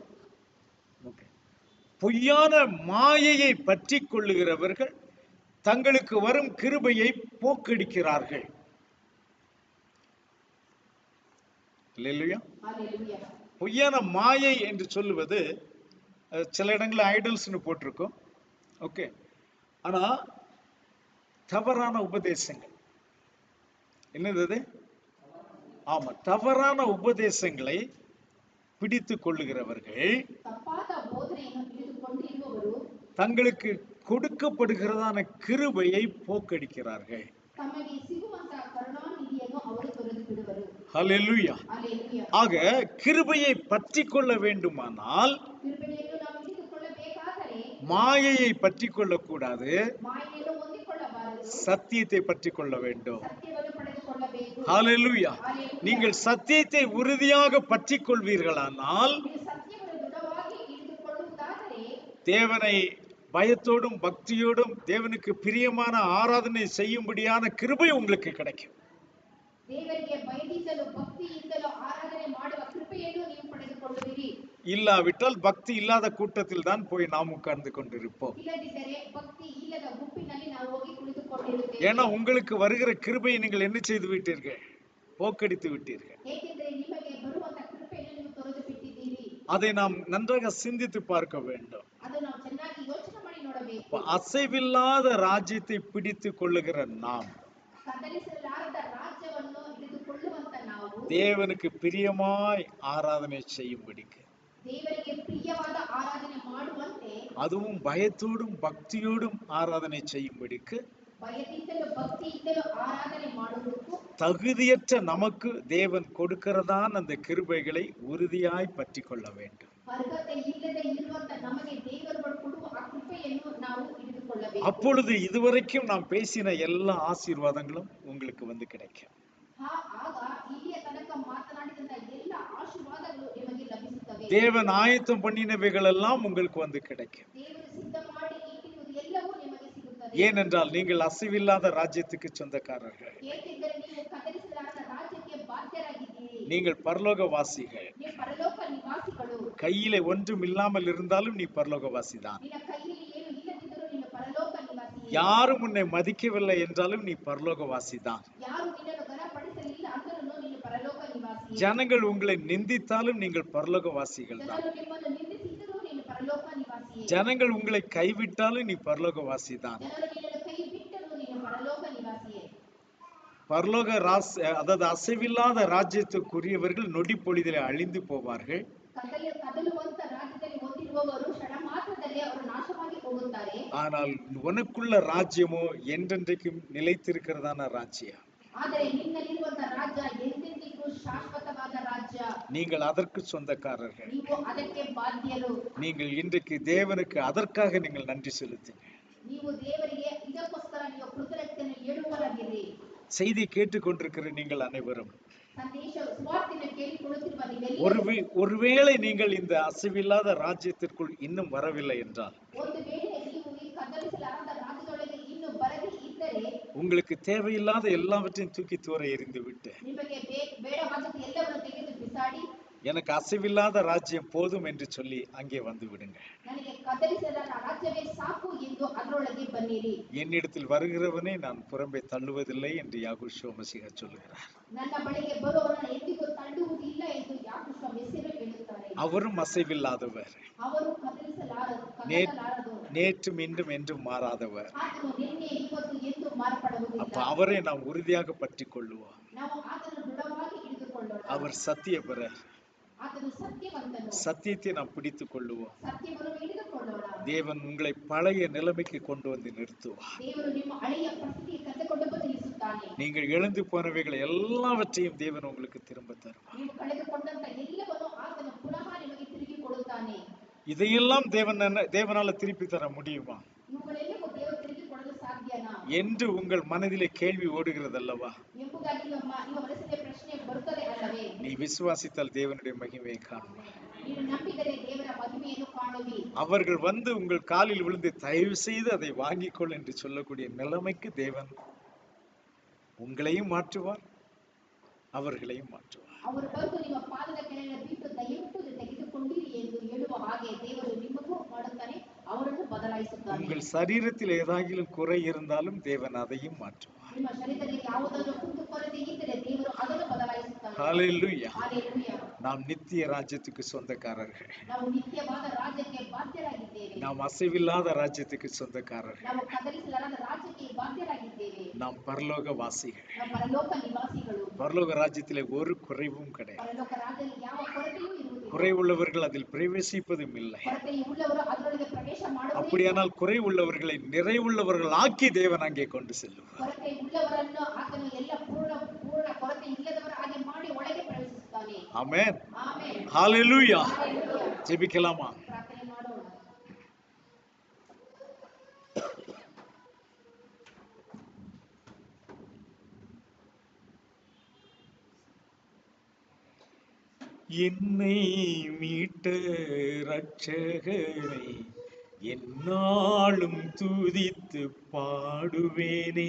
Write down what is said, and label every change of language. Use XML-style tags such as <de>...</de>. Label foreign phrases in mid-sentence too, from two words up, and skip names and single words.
<ta>ஓகே. பொய்யான மாயையை பற்றிக் கொள்ளுகிறவர்கள் தங்களுக்கு வரும் கிருபையை போக்கடிக்கிறார்கள். அல்லேலூயா. ஹல்லேலூயா. பொய்யான மாயை என்று சொல்லுவது சில இடங்கள்ல ஐடல்ஸ்னு போட்டிருக்கோம். ஓகே. ஆனா தவறான உபதேசங்கள் என்னது அது? ஆமா, தவறான உபதேசங்களை பிடித்து கொள்ளுகிறவர்கள்</ta> <kn>ತಪ್ಪಾದ ಬೋಧನೆಯನ್ನು ಹಿಡಿದುಕೊಂಡಿರುವವರು</kn> <ta>தங்களுக்கு கொடுக்கப்படுகிறதான கிருபையை போக்கடிக்கிறார்கள்.</ta> <kn>ತಮಗೆ ಸಿಗುವಂತಹ ಕರುಣಾನಿಧಿಯನ್ನು ಅವರು ತೊರೆದು ಬಿಡುವರು.</kn> <ta>ஹல்லேலூயா.</ta> <kn>ಹಲ್ಲೆಲೂಯಾ.</kn> <ta>ஆக கிருபையை பற்றி கொள்ள வேண்டுமானால்</ta> <kn>ಕೃಪೆಯನ್ನು ನಾವು ಹಿಡಿದುಕೊಳ್ಳಬೇಕಾದರೆ</kn> <ta>மாயையை பற்றி கொள்ளக்கூடாது,</ta> <kn>ಮಾಯೆಯನ್ನು ಹೊಂದಿಕೊಳ್ಳಬಾರದು,</kn> <ta>சத்தியத்தை பற்றி கொள்ள வேண்டும்.</ta> <kn>ಸತ್ಯವನ್ನು ಪಡೆದುಕೊಳ್ಳಬೇಕು.</kn> <ta>ஹல்லேலூயா.</ta> <kn>ಹಲ್ಲೆಲೂಯಾ.</kn> <ta>நீங்கள் சத்தியத்தை உறுதியாக பற்றி கொள்வீர்களானால்</ta> <kn>ನೀವು ಸತ್ಯವನ್ನು ದೃಢವಾಗಿ ಹಿಡಿದುಕೊಳ್ಳುವುದಾದರೆ</kn> <ta>தேவனை பயத்தோடும் பக்தியோடும் தேவனுக்கு பிரியமான ஆராதனை செய்யும்படியான கிருபை உங்களுக்கு கிடைக்கும்.</ta> <kn>ದೇವರಿಗೆ ಭಯದಿಂದಲೂ ಭಕ್ತಿಯಿಂದಲೂ ಆರಾಧನೆ ಮಾಡುವ ಕೃಪೆಯನ್ನು ನೀವು ಪಡೆದುಕೊಳ್ಳುವಿರಿ.</kn> <ta>இல்லாவிட்டால் பக்தி இல்லாத கூட்டத்தில் தான் போய் நாம் உட்கார்ந்து கொண்டிருப்போம்.</ta> <kn>ಇಲ್ಲದಿದ್ದರೆ ಭಕ್ತಿ ಇಲ್ಲದ ಗುಂಪಿನಲ್ಲಿ ನಾವು ಹೋಗಿ ಕುಳಿತುಕೊಂಡಿರುತ್ತೇವೆ.</kn> <ta>ஏன்னா உங்களுக்கு வருகிற கிருபையை நீங்கள் என்ன செய்து விட்டீர்கள்? போக்கடித்து விட்டீர்கள்.</ta> <kn>ಏಕೆಂದರೆ ನಿಮಗೆ ಬರುವಂತ ಕೃಪೆಯನ್ನು ನೀವು ತೊರೆದು ಬಿಟ್ಟಿದ್ದೀರಿ.</kn> <ta>அதை நாம் நன்றாக சிந்தித்து பார்க்க வேண்டும்.</ta> <kn>ಅದು ನಾವು ಚೆನ್ನಾಗಿ ಯೋಚನೆ ಮಾಡಿ ನೋಡಬೇಕು.</kn> <ta>அசைவில்லாத ராஜ்யத்தை பிடித்து கொள்ளுகிற நாம்</ta> <kn>ಕದಲಿಸಲಾರದ ರಾಜ್ಯವನ್ನು ಹಿಡಿದುಕೊಳ್ಳುವಂತ ನಾವು</kn> <ta>தேவனுக்கு பிரியமாய் ஆராதனை செய்யும்படிக்கு,</ta> <kn>ದೇವರಿಗೆ ಪ್ರಿಯವಾದ ಆರಾಧನೆ ಮಾಡುವಂತೆ,</kn> <ta>அதுவும் பயத்தோடும் பக்தியோடும் ஆராதனை செய்யும்படிக்கு</ta> <kn>ಭಯದಿಂದಲೂ ಭಕ್ತಿಯಿಂದಲೂ ಆರಾಧನೆ ಮಾಡುವುದಕ್ಕೂ</kn> <ta>தகுதியற்ற நமக்கு தேவன் கொடுக்கிறதான் அந்த கிருபைகளை உறுதியாய் பற்றி கொள்ள வேண்டும்.</ta> <kn>ಅರ್ಹತೆ ಇಲ್ಲದೆ ಇರುವಂತ ನಮಗೆ ದೇವರು ಕೊಡುವ ಆ ಕೃಪೆಯನ್ನು ನಾವು ಹಿಡಿದುಕೊಳ್ಳಬೇಕು.</kn> <ta>அப்பொழுது இதுவரைக்கும் நாம் பேசின எல்லா ஆசீர்வாதங்களும் உங்களுக்கு வந்து கிடைக்கும்.</ta> <kn>ಆಗ ಇಲ್ಲಿಯ ತನಕ ಮಾತನಾಡಿದಂತ ಎಲ್ಲ ಆಶೀರ್ವಾದಗಳು ನಿಮಗೆ ಲಭಿಸುತ್ತವೆ.</kn> <ta>தேவன் ஆயத்தம் பண்ணினவைகள் எல்லாம் உங்களுக்கு வந்து கிடைக்கும்.</ta> <kn>ದೇವರು ಸಿದ್ಧ ಮಾಡಿ ಇಟ್ಟಿರುವುದು ಎಲ್ಲವೂ ನಿಮಗೆ ಸಿಗುತ್ತದೆ.</kn> <ta>ஏனென்றால் நீங்கள் அசைவில்லாத ராஜ்யத்துக்கு சொந்தக்காரர்கள்.</ta> <kn>ಏಕೆಂದರೆ ನೀವು ಕದಲಿಸಲಾರದ ರಾಜ್ಯಕ್ಕೆ ಬಾಧ್ಯರಾಗಿದ್ದೀರಿ.</kn> <ta>நீங்கள் பரலோகவாசிகள்.</ta> <kn>ನೀವು ಪರಲೋಕ ನಿವಾಸಿಗಳು.</kn> <ta>கையிலே ஒன்றும் இல்லாமல் இருந்தாலும் நீ பரலோகவாசிதான்.</ta> <kn>ನಿನ್ನ ಕೈಯಲ್ಲಿ ಏನು ಇಲ್ಲದಿದ್ದರೂ ನೀನು ಪರಲೋಕ ನಿವಾಸಿಯೇ.</kn> <ta>யாரும் உன்னை மதிக்கவில்லை என்றாலும் நீ பரலோகவாசிதான்.</ta> <kn>ಯಾರು ನಿನ್ನನ್ನು ಘನಪಡಿಸಲಿಲ್ಲ ಅಂದರೂ ನೀನು ಪರಲೋಕ ನಿವಾಸಿಯೇ.</kn> <ta>ஜனங்கள் உங்களை நிந்தித்தாலும் நீங்கள் பரலோகவாசிகள் தான்.</ta> <kn>ಜನರು ನಿಮ್ಮನ್ನು ನಿಂದಿಸಿದರೂ ನೀನು ಪರಲೋಕ ನಿವಾಸಿಯೇ.</kn> <ta>ஜனங்கள் உங்களை கைவிட்டாலும் நீ பரலோகவாசிதான்.</ta> <kn>ಜನರು ನಿನ್ನನ್ನು ಕೈ ಬಿಟ್ಟರೂ ನೀನು ಪರಲೋಕ ನಿವಾಸಿಯೇ.</kn> <ta>பரலோக அதாவது அசைவில்லாத ராஜ்யத்துக்குரியவர்கள் நொடி பொழுதிலே அழிந்து போவார்கள்.</ta> <kn>ಕದಲುವಂತ ರಾಜ್ಯದಲ್ಲಿ ಹೊಂದಿರುವವರು ಕ್ಷಣ ಮಾತ್ರದಲ್ಲಿ ಅವರು ನಾಶವಾಗಿ ಹೋಗುತ್ತಾರೆ.</kn> <ta>ஆனால் உனக்குள்ள ராஜ்யமோ என்றென்றைக்கும் நிலைத்திருக்கிறதான ராஜ்யம்.</ta> <kn>ಆದರೆ ನಿನ್ನಲ್ಲಿರುವಂತ ರಾಜ್ಯ ಎಂದೆಂದಿಗೂ ಶಾಶ್ವತವಾದ ರಾಜ್ಯ.</kn> <ta>நீங்கள் அதற்கு சொந்தக்காரர்கள்.</ta> <kn>ನೀವು ಅದಕ್ಕೆ ಬಾಧ್ಯರು.</kn> <ta>நீங்கள் இன்றைக்கு தேவனுக்கு அதற்காக நீங்கள் நன்றி செலுத்துங்கள்.</ta> <kn>ನೀವು ದೇವರಿಗೆ ಇದಕ್ಕೋಸ್ಕರ ನೀವು ಕೃತಜ್ಞತೆಯನ್ನು ಹೇಳುವವರಾಗಿರಿ.</kn> <ta>செய்தி கேட்டுக்கொண்டிருக்கிற நீங்கள் அனைவரும்</ta> <kn>ಸಂದೇಶ ಸುವಾರ್ತೆಯನ್ನು ಕೇಳಿಕೊಳ್ಳುತ್ತಿರುವ ನೀವೆಲ್ಲರೂ</kn> <ta>ஒருவேளை நீங்கள் இந்த அசைவில்லாத ராஜ்யத்திற்குள் இன்னும் வரவில்லை என்றால்</ta> <kn>ಒಂದು ವೇಳೆ ನೀವು ಈ ಕದಲಿಸಲಾರದ ರಾಜ್ಯದೊಳಗೆ ಇನ್ನೂ ಬರದೇ ಇದ್ದರೆ</kn> <ta>உங்களுக்கு தேவையில்லாத எல்லாவற்றையும் தூக்கி தூர எறிந்து விட்டு</ta> <kn>ನಿಮಗೆ ಬೇಡವಾದದ್ದು ಎಲ್ಲವನ್ನು ತೆಗೆದು ಬಿಸಾಡಿ</kn> <ta>எனக்கு அசைவில்லாத ராஜ்யம் போதும் என்று சொல்லி அங்கே வந்து விடுங்க.</ta> <kn>ನನಗೆ ಕದಲಿಸಲಾದ ರಾಜ್ಯವೇ ಸಾಕು ಎಂದು ಅದರೊಳಗೆ ಬನ್ನಿರಿ.</kn> <ta>என்னிடத்தில் வருகிறவனை நான் புறம்பே தள்ளுவதில்லை என்று யாகூஷுவ மசீஹ சொல்லுகிறார்.</ta> <kn>ನನ್ನ ಬಳಿಗೆ ಬರುವವರನ್ನು ಎಂದಿಗೂ ತಳ್ಳುವುದಿಲ್ಲ ಎಂದು ಯಾಕೋಬ ಮೆಸ್ಸಿಯರು ಹೇಳುತ್ತಾರೆ.</kn> <ta>அவரும் அசைவில்லாதவர்,</ta> <kn>ಅವರು ಕದಲಿಸಲಾರದು,</kn> <ta>நேற்றும் இன்றும் என்றும் மாறாதவர்.</ta> <kn>ಆತನು ನಿನ್ನೆ ಇವತ್ತು ಎಂದು ಮಾರ್ಪಡುವುದಿಲ್ಲ.</kn> <ta>அப்ப அவரை நாம் உறுதியாக பற்றி கொள்ளுவோம்.</ta> <kn>ನಾವು ಆತನು ದೃಢವಾಗಿ ಹಿಡಿದುಕೊಳ್ಳೋಣ.</kn> <ta>அவர் சத்தியபரர்.</ta> <kn>ಆತನು ಸತ್ಯವಂತನು.</kn> <ta>சத்தியத்தை நாம் பிடித்துக் கொள்ளுவோம்.</ta> <kn>ಸತ್ಯವನ್ನು ಹಿಡಿದುಕೊಳ್ಳೋಣ.</kn> <ta>தேவன் உங்களை பழைய நிலைமைக்கு கொண்டு வந்து நிறுத்துவார்.</ta> <kn>ದೇವರು ನಿಮ್ಮ ಹಳೆಯ ಪರಿಸ್ಥಿತಿಗೆ ಕರೆದುಕೊಂಡು ಬಂದು ನಿಲ್ಲಿಸುತ್ತಾನೆ.</kn> <ta>நீங்கள் இழந்து போனவைகளை எல்லாவற்றையும் தேவன் உங்களுக்கு திரும்ப தருவார்.</ta> <kn>ನೀವು ಕಳೆದುಕೊಂಡಂತ ಎಲ್ಲವನ್ನೂ ಆತನು ಪುನಃ ನಿಮಗೆ ತಿರುಗಿ ಕೊಡುತ್ತಾನೆ.</kn> <ta>இதையெல்லாம் தேவனால திருப்பி தர முடியுமா</ta> <kn>ಇವುಗಳೆಲ್ಲವೂ ದೇವರು ತಿರುಗಿ ಕೊಡಲು ಸಾಧ್ಯನಾ</kn> <ta>என்று உங்கள் மனதிலே கேள்வி ஓடுகிறதல்லவா?</ta> <kn>ಎಂಬುದಾಗಿ ನಿಮ್ಮ ಮನಸ್ಸಿಗೆ ಪ್ರಶ್ನೆ ಬರುತ್ತದೆ ಅಲ್ಲವೇ?</kn> <ta>நீ விசுவாசித்தால் தேவனுடைய மகிமையை காணுவாய்.</ta> <kn>ನೀನು ನಂಬಿದರೆ ದೇವರ ಮಹಿಮೆಯನ್ನು ಕಾಣುವಿ.</kn> <ta>அவர்கள் வந்து உங்கள் காலில் விழுந்து தயவு செய்து அதை வாங்கிக்கொள் என்று சொல்லக்கூடிய நிலைமைக்கு தேவன் உங்களையும் மாற்றுவார், அவர்களையும் மாற்றுவார்.</ta> <kn>ಅವರು ಬಂದು ನಿಮ್ಮ ಪಾದದ ಕೆಳಗೆ ಬಿಟ್ಟು ದಯವಿಟ್ಟು ತೆಗೆದುಕೊಂಡಿರಿ ಎಂದು ಹೇಳುವ ಹಾಗೆ ದೇವರು ನಿಮಗೂ ಮಾಡುತ್ತಾನೆ, ಅವರನ್ನು ಬದಲಾಯಿಸುತ್ತಾನೆ.</kn> <ta>உங்கள் சரீரத்தில் ஏதாகிலும் குறை இருந்தாலும் தேவன் அதையும் மாற்றுவார்.</ta> <kn>ನಿಮ್ಮ ಶರೀರದಲ್ಲಿ ಯಾವುದಾದರೂ ಕುಂದುಕೊರತೆ ಇದ್ದರೆ ದೇವರು ಅದನ್ನು ಬದಲಾಯಿಸುತ್ತಾನೆ.</kn> <ta>ஹல்லேலூயா.</ta> <kn>ಹಲ್ಲೆಲೂಯಾ.</kn> <ta>நாம் நித்திய ராஜ்யத்துக்கு சொந்தக்காரர்கள்.</ta> <kn>ನಾವು ನಿತ್ಯವಾದ ರಾಜ್ಯಕ್ಕೆ ಬಾಧ್ಯರಾಗಿದ್ದೇವೆ.</kn> <ta>நாம் அசைவில்லாத ராஜ்யத்துக்கு சொந்தக்காரர்கள்.</ta> <kn>ನಾವು ಕದಲಿಸಲಾರದ ರಾಜ್ಯಕ್ಕೆ ಬಾಧ್ಯರಾಗಿದ್ದೇವೆ.</kn> <ta>நாம் பரலோக வாசிகள்.</ta> <kn>ನಾವು ಪರಲೋಕ ನಿವಾಸಿಗಳು.</kn> <ta>பரலோக ராஜ்யத்திலே ஒரு குறைவும் கிடையாது.</ta> <kn>ಪರಲೋಕ ರಾಜ್ಯದಲ್ಲಿ ಯಾವ ಕೊರತೆಯೂ ಇರುವುದಿಲ್ಲ.</kn> <ta>குறைவுள்ளவர்கள் அதில் பிரவேசிப்பதும் இல்லை.</ta> <kn>ಕೊರತೆಯುಳ್ಳವರು ಅದರೊಳಗೆ ಪ್ರವೇಶ ಮಾಡುವುದಿಲ್ಲ.</kn> <ta>அப்படியானால் குறைவுள்ளவர்களை நிறைவுள்ளவர்கள் ஆக்கி தேவன் அங்கே கொண்டு செல்லுவார்.</ta> <kn>ಕೊರತೆಯುಳ್ಳವರನ್ನು ಆತನು ಎಲ್ಲ ಪೂರ್ಣ ಕೊರತೆ ಇಲ್ಲದವರ ಹಾಗೆ ಮಾಡಿ ಒಳಗೆ ಪ್ರವೇಶಿಸುತ್ತಾನೆ.</kn> <ta>ஆமென்.</ta> <kn>ಆಮೆನ್.</kn> <ta>ஹalleluya.</ta> <kn>ಹಲ್ಲೆಲೂಯಾ.</kn> <ta>ஜெபிக்கலாமா?</ta> <kn>ಪ್ರಾರ್ಥನೆ ಮಾಡೋಣ.</kn> <ta>என்னை மீட்ட ரட்சகனை எந்நாளும் துதித்து பாடுவேனே.</ta>